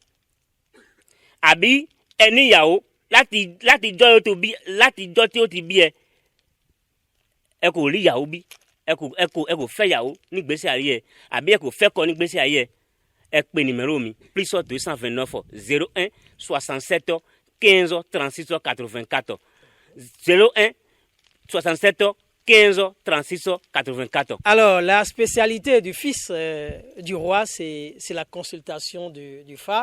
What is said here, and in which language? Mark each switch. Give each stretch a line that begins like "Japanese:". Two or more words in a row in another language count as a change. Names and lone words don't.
Yoruba: àbí ẹ níyàwó láti jọ́ tí ó ti bí ẹ kò rí ìyàwó bí ẹ kò fẹ́ ìyàwó nígbésí ayé ẹ àbí ẹ kò fẹ́ kọ nígbésí ayé ẹ pè numéro mi plus 229 01 67 15 36 84 01 67 15 36 84.
French: Alors, la spécialité du fils du roi, c'est la consultation du phare.